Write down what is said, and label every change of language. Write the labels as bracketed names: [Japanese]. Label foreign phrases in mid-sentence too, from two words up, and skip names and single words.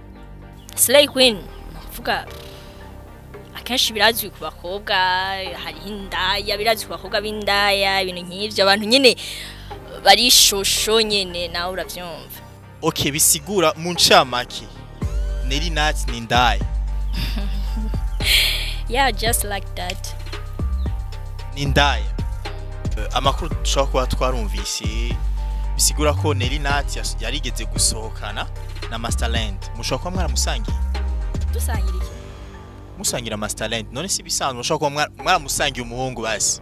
[English] Slay queen [Rundi] vuga akenshi birazwi ku bakobwa hari indaya birazwi ku bakobwa b'indaya ibintu nk'ivyo abantu nyene bari shosho nyene nawe uravyumva. Okay, bisigura mu ncamake Nelly Nat ni indaya. [English] Yeah, just like that. [Rundi] Ni indaya. Amakuru dushobora kuba twarumvise bisigura ko Nelly Nat yarigeze gusohokana na Masterland. Mushobora kuba mwaramusangiye? Dusangira iki? Musangira Masterland. None si bisanzwe mushobora kuba mwaramusangiye umuhungu basi.